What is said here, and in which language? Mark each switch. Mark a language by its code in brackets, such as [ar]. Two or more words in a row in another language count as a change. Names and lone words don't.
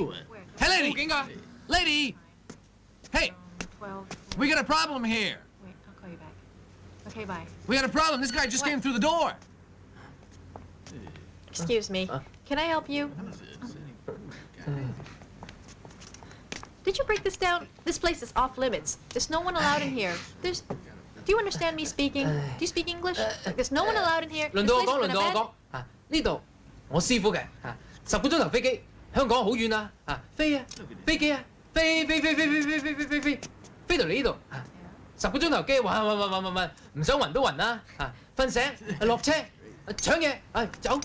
[en] Hey, [yue] 報 [en] lady! [yue] 警㗎！ [en] Lady! Hey, we got a problem here. Wait, I'll call you back. Okay, bye. We got a problem. This guy just came through the door. Excuse me. Can I help you? Did you break this down? This place is off limits. There's no one allowed in here. Do you understand me speaking? Do you speak English? There's no one allowed in here. [yue] 輪到我講，輪到我講啊！呢度我師傅嘅啊，10個鐘頭飛機，香港好遠啊！啊，飛啊，飛機啊，飛到嚟呢度啊！10個鐘頭機，暈，唔想暈都暈啦！啊，瞓醒落車搶嘢，走！